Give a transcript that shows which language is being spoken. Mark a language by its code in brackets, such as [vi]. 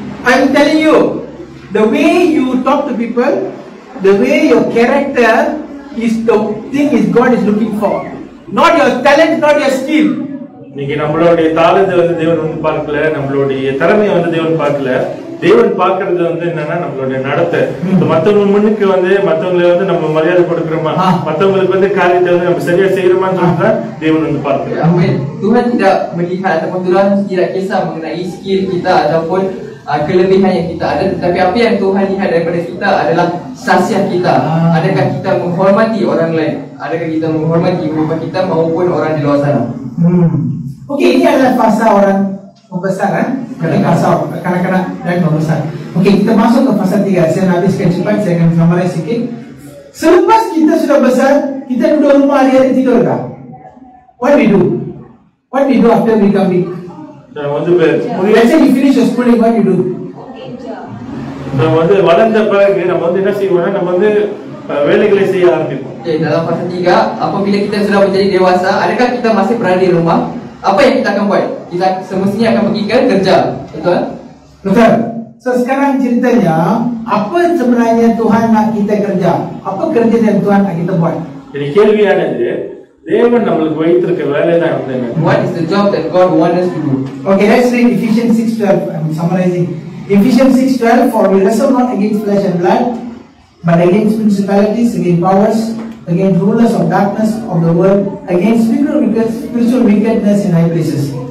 [en] I'm telling you, the way you talk to people, the way your character is the thing is God is looking for, not your talent, not your skill. [ta] இன்னைக்கு நம்மளுடைய தாளத்தை வந்து தேவன் வந்து பார்க்கல, நம்மளுடைய திறமையை வந்து தேவன் பார்க்கல. தேவன் பார்க்கறது வந்து என்னன்னா நம்மளுடைய நடத்தை. மத்தவங்க முன்னுக்கு வந்து மத்தவங்களை வந்து நம்ம மரியாதை கொடுக்கிறோமா, மத்தவங்களுக்கு வந்து காரியத்தை வந்து நம்ம சரியா செய்யறோமான்னு சொல்லிட்டு தேவன் வந்து பார்க்கிறார். [ms] Amin. Tuhan tidak melihat ataupun Tuhan tidak kisah mengenai skill kita ataupun kelebihan yang kita ada, tetapi apa yang Tuhan lihat daripada kita adalah sasiah kita. Adakah kita menghormati orang lain? Adakah kita menghormati bapa kita maupun orang di luar sana? Okey, ini adalah fasa orang membesar Ini fasa kanak-kanak dan membesar. Okey, kita masuk ke fasa 3. Saya nak habiskan cepat, saya akan summarize sikit. Selepas kita sudah besar, kita duduk rumah hari-hari tidur tak? [en] What we do? What we do after we become big? Let's say you finish your schooling, what you do? [ta] நம்ம வந்து வளர்ந்த பிறகு நம்ம வந்து என்ன செய்வோம்னா நம்ம வந்து வேலைகளை செய்ய ஆரம்பிப்போம். [ms] Dalam fasa 3, apabila kita sudah menjadi dewasa, adakah kita masih berada di rumah? Apa yang kita akan buat? Kita semestinya akan pergi ke kerja, betul? Betul. So sekarang ceritanya, apa sebenarnya Tuhan nak kita kerja? Apa kerja yang Tuhan nak kita buat? [ta] Jadi கேள்வியானது தேவன் நமக்கு வைத்திருக்க வேலை தான் வந்து [en] What is the job that God wants us to do? Okay, let's read Ephesians 6:12. I'm summarizing. Ephesians 6:12, for we wrestle not against flesh and blood, but against principalities, against powers, against rulers of darkness of the world, against spiritual wickedness in high places.